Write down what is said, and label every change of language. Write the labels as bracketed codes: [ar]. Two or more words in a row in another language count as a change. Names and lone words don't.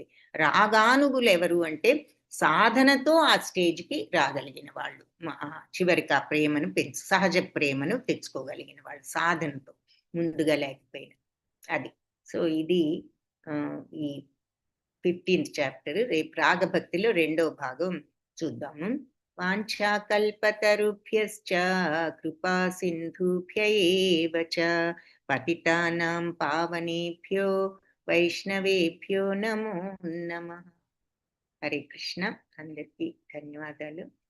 [te] రాగానుగులు ఎవరు అంటే సాధనతో ఆ స్టేజ్కి రాగలిగిన వాళ్ళు, చివరికి ఆ ప్రేమను సహజ ప్రేమను తెచ్చుకోగలిగిన వాళ్ళు, సాధనతో ముందుగా లేకపోయినా అది. సో ఇది ఈ [en] 15th chapter. [te] రేపు రాగభక్తిలో 2వ భాగం చూద్దాము. [sa] వాంఛాకల్పతరుభ్యశ్చ కృపా సింధుభ్య ఏవ చ పతితానాం పావనేభ్యో వైష్ణవేభ్యో నమో నమః. హరే కృష్ణ. [te] అందరికీ ధన్యవాదాలు.